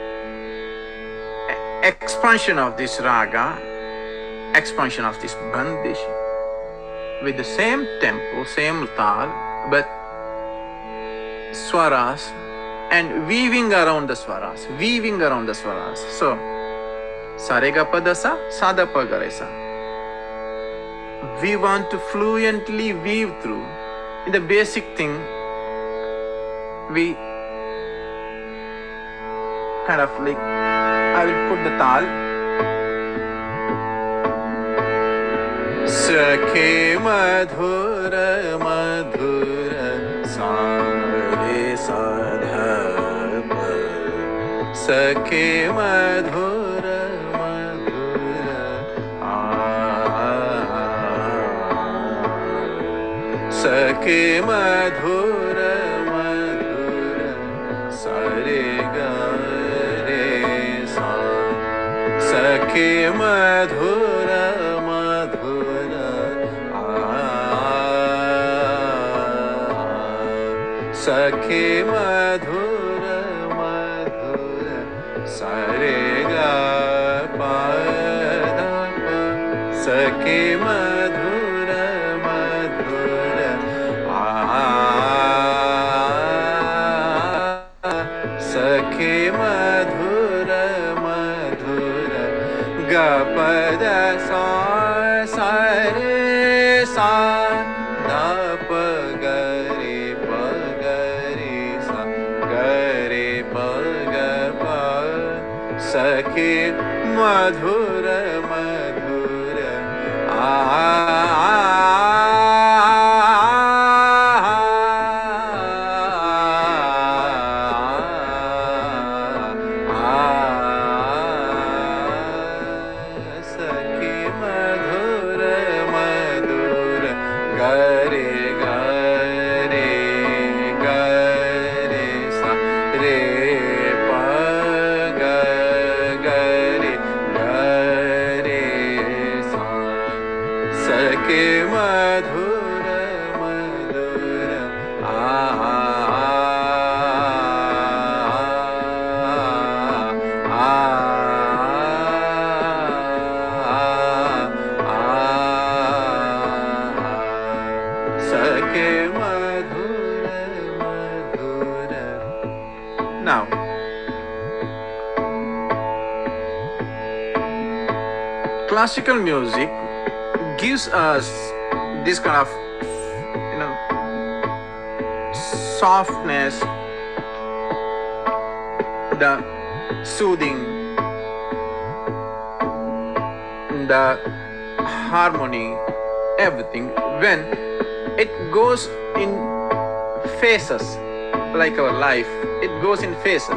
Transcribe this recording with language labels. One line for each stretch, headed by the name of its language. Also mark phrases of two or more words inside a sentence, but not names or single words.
English: expansion of this raga, expansion of this bandish with the same tempo, same tal, but swaras and weaving around the swaras, So, saregapadasa, sadapagaresa. We want to fluently weave through. In the basic thing, we kind of like, I will put the tal.
Sanskrit: Sakhe madhura madhura sare sadhapa. Sakhe madhura madhura Sakhe madhura madhura sare ga re sa. Sakhe madhura madhura Sakhe madhura madhura sare ga pa da pa. Sakhe madhura madhura Sakhe madhura madhura ga pa da sa re sa da pa ga re pa ga re sa ga re pa ga pa. Sakhe madhura madhura Sakhe madhura madhura ga re sa re pa ga re sa. Sakhe madhura madhura Sakhe madhura madhura.
English: Now, classical music gives us this kind of, softness, the soothing, the harmony, everything, when it goes in phases, like our life, it goes in phases.